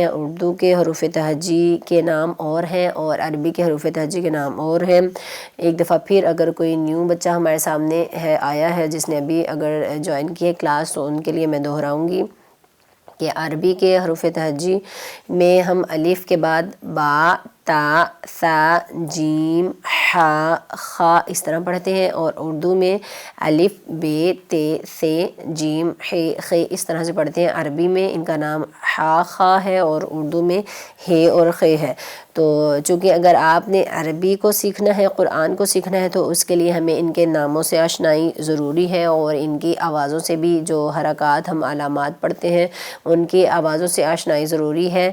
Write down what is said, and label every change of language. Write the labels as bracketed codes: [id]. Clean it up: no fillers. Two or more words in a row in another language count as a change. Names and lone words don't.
[ur] اردو کے حروف تہجی کے نام اور ہیں اور عربی کے حروف تہجی کے نام اور ہیں۔ ایک دفعہ پھر اگر کوئی نیو بچہ ہمارے سامنے آیا ہے جس نے ابھی اگر جوائن کی ہے کلاس، تو ان کے لیے میں دہراؤں گی کہ عربی کے حروف تہجی میں ہم الف کے بعد با، تا، سا، جیم، ہا، خا اس طرح پڑھتے ہیں، اور اردو میں الف، بے، تے، سے، جیم، ہے، خے اس طرح سے پڑھتے ہیں۔ عربی میں ان کا نام ہا، خا ہے، اور اردو میں ہے اور خے ہے۔ تو چونکہ اگر آپ نے عربی کو سیکھنا ہے، قرآن کو سیکھنا ہے، تو اس کے لیے ہمیں ان کے ناموں سے آشنائی ضروری ہے، اور ان کی آوازوں سے بھی جو حرکات ہم علامات پڑھتے ہیں ان کی آوازوں سے آشنائی ضروری ہے۔